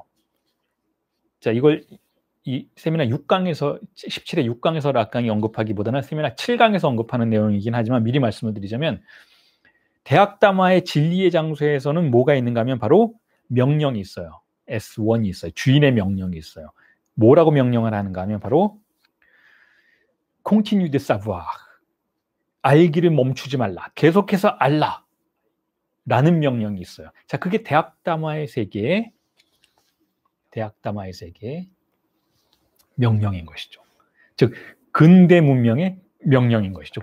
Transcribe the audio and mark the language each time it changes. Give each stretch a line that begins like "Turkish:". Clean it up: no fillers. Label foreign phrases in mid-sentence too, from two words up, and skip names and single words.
Korean: 자, 이걸 이 세미나 6강에서 17회 6강에서 락강이 언급하기보다는 세미나 7강에서 언급하는 내용이긴 하지만 미리 말씀을 드리자면, 대학담화의 진리의 장소에서는 뭐가 있는가 하면 바로 명령이 있어요. S1이 있어요. 주인의 명령이 있어요. 뭐라고 명령을 하는가 하면 바로
French: continue de savoir,
Korean: 알기를 멈추지 말라, 계속해서 알라 라는 명령이 있어요. 자, 그게 대학담화의 세계의 명령인 것이죠. 즉 근대 문명의 명령인 것이죠.